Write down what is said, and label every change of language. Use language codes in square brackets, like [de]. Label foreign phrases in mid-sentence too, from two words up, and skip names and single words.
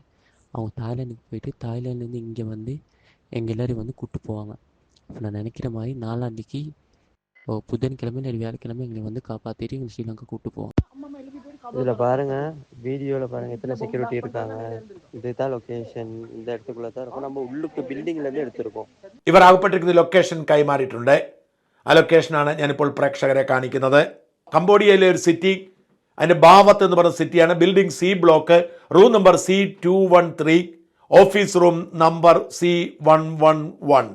[ta] அவங்க தாய்லாண்டுக்கு போயிட்டு தாய்லாண்ட்லேருந்து இங்கே வந்து எங்கள் எல்லோரும் வந்து கூப்பிட்டு போவாங்க. இப்போ நான் நினைக்கிற மாதிரி 4ஆம் தேதிக்கு புதன்கிழமை இல்லை வியாழக்கிழமை எங்களை வந்து காப்பாற்றிட்டு எங்களை ஸ்ரீலங்கா கூப்பிட்டு போவாங்க. இதில் பாருங்கள், வீடியோவில் பாருங்கள் எத்தனை செக்யூரிட்டி இருக்காங்க. இதுதான் லொக்கேஷன், இந்த இடத்துக்குள்ளே தான் இருக்கும். நம்ம உள்ளுக்கு பில்டிங்லேருந்து എടുത്തിരിക്കും. [ml] ഇവർ അകപ്പെട്ടിരിക്കുന്ന ലൊക്കേഷൻ കൈമാറിയിട്ടുണ്ട്. ആ ലൊക്കേഷനാണ് ഞാനിപ്പോൾ പ്രേക്ഷകരെ കാണിക്കുന്നത്. കംബോഡിയയിലെ ഒരു സിറ്റി, അതിൻ്റെ ബാവത്ത് എന്ന് പറയുന്ന സിറ്റിയാണ്. ബിൽഡിംഗ് സി ബ്ലോക്ക്, റൂം നമ്പർ C213, ഓഫീസ് റൂം നമ്പർ C111.